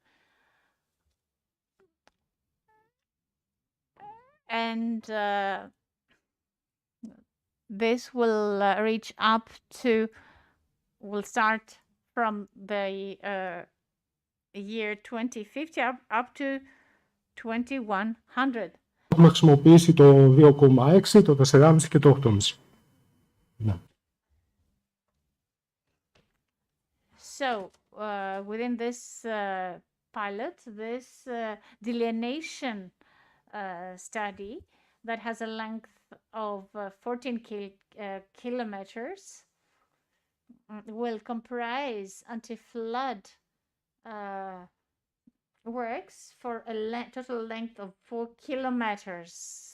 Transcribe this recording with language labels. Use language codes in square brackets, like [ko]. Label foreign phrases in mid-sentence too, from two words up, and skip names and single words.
[en] and this will reach up to, will start from the year 2050 up to 2100. [el] Έχουμε χρησιμοποιήσει το 2,6, το 4,5 και το 8,5. Ναι. [en] So within this pilot, this delineation study that has a length of 14 kilometers will comprise anti-flood works for a total length of 4 kilometers.